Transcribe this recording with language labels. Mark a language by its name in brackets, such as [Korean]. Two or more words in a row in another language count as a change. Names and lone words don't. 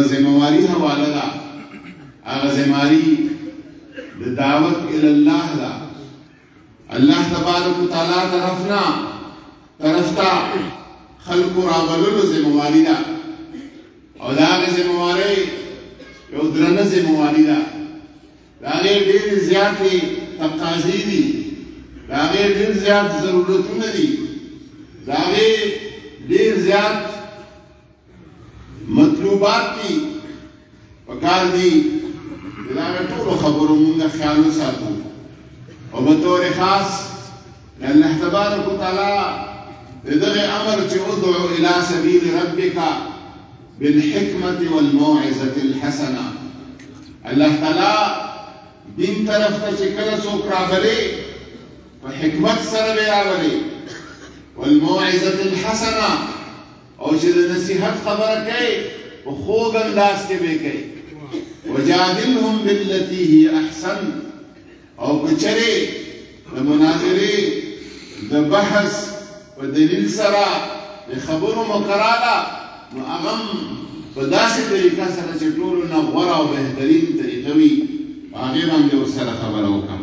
[Pashto] ذمہواری حواله ده هغه ذمہواری د دعوت الى الله ده الله تبارک وتعالى طرفتا خلق راغللو ذمہواری ده او دا هغه ذمہواری یو درنه ذمہواری ده د هغې ډېرې زیاتې تقاضې دي د هغې ډېر زیات ضرورتونه دي د هغې ډېر زیات مطلوبات دي پکار دي د هغه ټولو خبرو مونږ خیال وساتو او په طور خاص الله تبارک وتعالى د دغه امر چې [Arabic] ادعو الى سبيل ربك بالحکمة والموعظة الحسنة [Pashto] الله تعالی دین طرف ته چې کله څوک راغلی په حکمت سره به راغلی [Arabic] والموعظة الحسنة [Pashto] او چې د نصیحت خبره کوي په خوږ انداز کې به کوي [Arabic] وجادلهم بالتي هي احسن [Pashto] او کچرې د مناظرې د بحث په دلیل سره د خبرو مقراله نو هغه په داسې طریقه سره چې ټولو نه غوره او بهترین طریقه وي هغې باندې ورسره خبره وکړم